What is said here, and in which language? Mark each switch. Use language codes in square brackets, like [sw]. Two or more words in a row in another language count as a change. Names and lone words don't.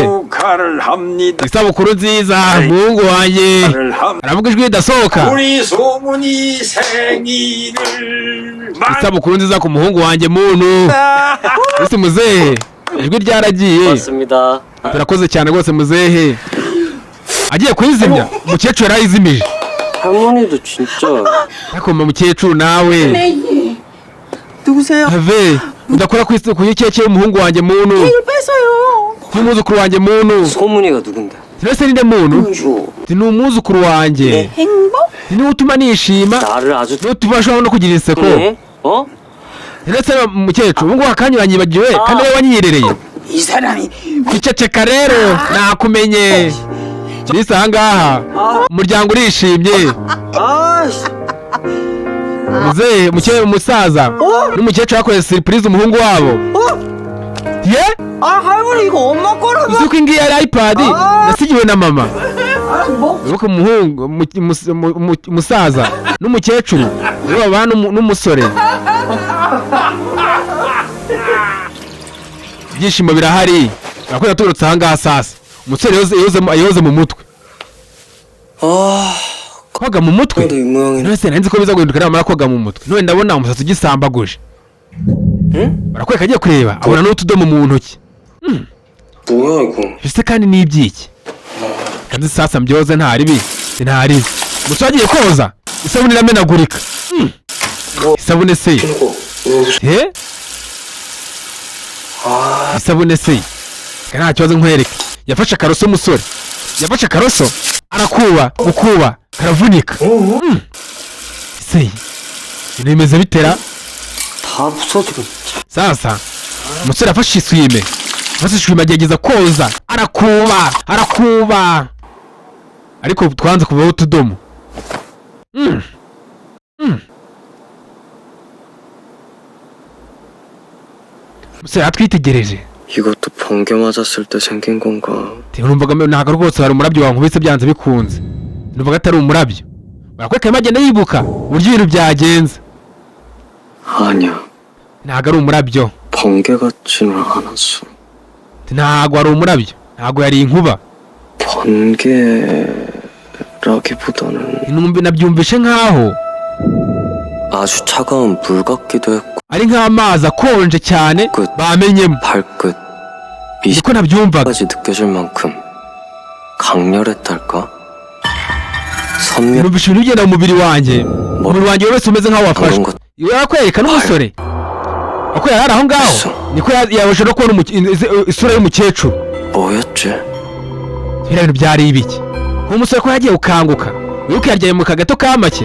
[ko] 축하를 합니다. [rw] isabukuru nziza muhungu wanjye [ko] 축하를 합니다. [rw] aravuga ijwi ridasohoka [ko] 우리 소문이 생일을 [rw] isabukuru nziza ku muhungu wanjye muntu disi muzehe ijwi ryaragiye [ko] 맞습니다. [rw] turakoze cyane rwose muzehe agiye kuyizimya umukecuru yarayizimije [ko] 할머니도 진짜. [rw] ariko mukecuru nawe [ko] 누구세요? [rw] have udakora ku ikeke y'umuhungu wanjye muntu [ko] 뺐어요. [rw] n'umwuzukuru wanjye muntu [ko] 소문이가 누군데? [rw] rese ninde muntu [ko] 주. [rw] ni umwuzukuru wanjye [ko] 행복? [rw] ni niwe utuma nishima [ko] 나를 아주 [rw] niwe utuma ashobora no kugira inseko [ko] 네? 어? [rw] ndetse mukecuru ubu ngubu akanya uranyibagiwe kandi wowe wanyiyerereye [ko] 이 사람이 [rw] iceceka rero nakumenye mbese ahangaha umuryango urishimye muzehe umusaza n'umukecuru bakoze siripurize umuhungu wabo ye [ko] 아 할머니 이거 엄마 거라고. [rw] uzi ko iyi ngiyi ari ipadi nasigiwe na mama wibuke umusaza n'umukecuru nibo babana n'umusore ibyishimo birahari barakwenda tugarutse ahangaha sasa umusore yoze mu mutwe koga mu mutwe [ko] 이 모양이네. [rw] none se nzi ko biza guhinduka namara koga mu mutwe none ndabona umusatsi ugisambaguje barakwereka agiye kureba abona n'utudomo mu ntoki [ko] 뭐야 이거? [rw] bise kandi ni ibyiki kandi sasa mbyoze ntaribi umusore agiye koza isabune iramenagurika isabune se [ko] 이거. [rw] isabune se nta kibazo nkwereke yafashe akaroso umusore yafashe akaroso gukuba karavunika se ibintu bimeze bitera [ko] 다 부서지고. [rw] sasa umusore afashe iswime agerageza koza arakuba ariko twanze kuvaho utudomo umusore atwitegereje [ko] 이것도 번개 맞았을 때 생긴 건가? [rw] numvaga ntabwo rwose hari umurabyo wankubise byanze bikunze nuvuga atari umurabyo. Barakwereka agenda yibuka uburyo ibintu byagenze. [ko] 아니야. [rw] ntago ari umurabyo. [ko] 번개 같지는 않았어. [rw] ntago ari umurabyo. ntago yari inkuba. [ko] 번개라기보다는 [rw] nabyumvishe nkaho [ko] 아주 차가운 물 같기도 했고 [rw] ari nk'amazi akonje cyane bamenyemo. [ko] 발끝 [rw] niko nabyumvaga. [ko] 미세까지 느껴질 만큼 강렬했달까? [rw] numvishe ibintu bigenda mu mubiri wanjye. umubiri wanjye wese umeze nk'aho wafashwe. yarakwereka n'umusore ako yari aho ngaho niko yabasha no kubona isura y'umukecuru. [ko] 뭐였지? [rw] biriya bintu byari ibiki? umusore ko yagiye ukanguka wibuke yaryaye mu kagato ka make.